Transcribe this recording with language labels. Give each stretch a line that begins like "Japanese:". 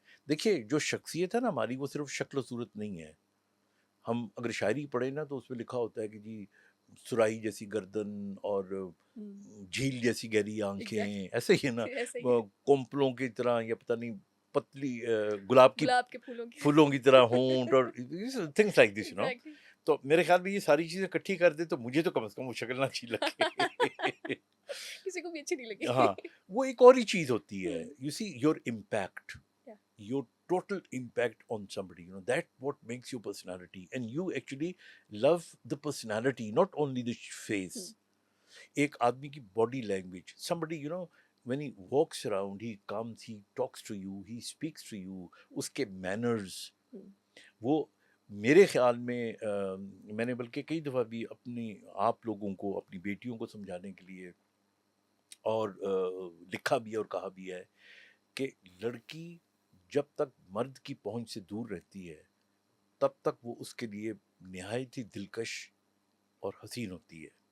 Urdu: دیکھیے، جو شخصیت ہے نا ہماری، وہ صرف شکل و صورت نہیں ہے. ہم اگر شاعری پڑھیں نا تو اس میں لکھا ہوتا ہے کہ جی سرائی جیسی گردن اور جھیل جیسی گہری آنکھیں، ایسے ہی ہے نا، کومپلوں کی طرح یا پتہ نہیں پتلی گلاب کے پھولوں کی طرح ہونٹ، اور
English: things like this
Urdu: تو میرے خیال میں یہ ساری چیزیں اکٹھی کر دے تو مجھے تو کم از کم وہ شکل نہ اچھی لگے. کسی کو بھی اچھی نہیں لگی. ہاں، وہ ایک اور ہی چیز ہوتی ہے.
English: You see your impact, your total impact on somebody, that what makes your personality, and you actually love the personality, not only the face.
Urdu: ایک آدمی کی
English: body language, somebody when he walks around, he comes, he talks to you, he speaks to you,
Urdu: اس کے
English: manners.
Urdu: وہ میرے خیال میں نے بلکہ کئی دفعہ بھی اپنی آپ لوگوں کو، اپنی بیٹیوں کو سمجھانے کے لیے اور لکھا بھی اور کہا بھی ہے کہ لڑکی جب تک مرد کی پہنچ سے دور رہتی ہے تب تک وہ اس کے لیے نہایت ہی دلکش اور حسین ہوتی ہے.